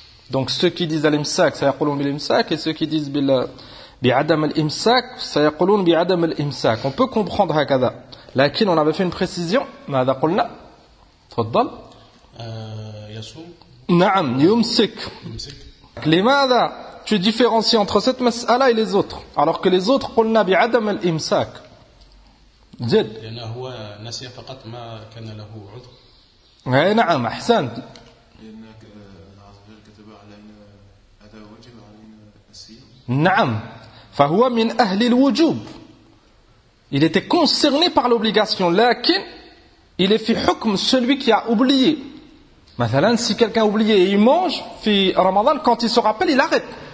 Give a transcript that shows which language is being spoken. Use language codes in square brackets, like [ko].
[fr] donc ceux qui disent al-imsak [ar] سيقولون بالإمساك [fr] et ceux qui disent [ar] بعدم الإمساك سيقولون بعدم الإمساك [fr] on peut comprendre [ar] هكذا لكن [fr] on avait fait une précision [ar] ماذا قلنا تفضل نعم يمسك لماذا [fr] tu différencies entre cette mas'ala et les autres alors que les autres [ar] قلنا بعدم الإمساك زد لأنه هو نسي فقط ما كان له عذر أي نعم أحسنت نعم فهو من أهل الوجوب [fr] il était concerné par l'obligation لكن il est [ar] في حكم [fr] celui qui a oublié مثلا si quelqu'un oublie et il mange [ar] في رمضان [fr] quand il se rappelle il arrête